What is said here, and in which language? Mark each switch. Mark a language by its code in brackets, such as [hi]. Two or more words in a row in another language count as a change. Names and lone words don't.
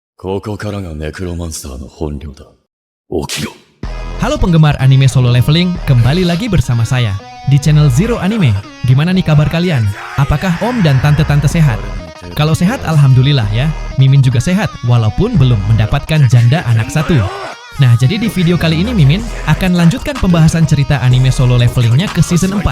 [ja] ここからがネクロマンサーの本領だ。起きろ。 [id] Halo penggemar anime solo leveling, kembali lagi bersama saya di channel Zero Anime. Gimana nih kabar kalian? Apakah om dan tante-tante sehat? Kalau sehat, alhamdulillah ya. Mimin juga sehat, walaupun belum mendapatkan janda anak satu. Nah, jadi di video kali ini Mimin akan lanjutkan pembahasan cerita anime solo levelingnya ke season 4.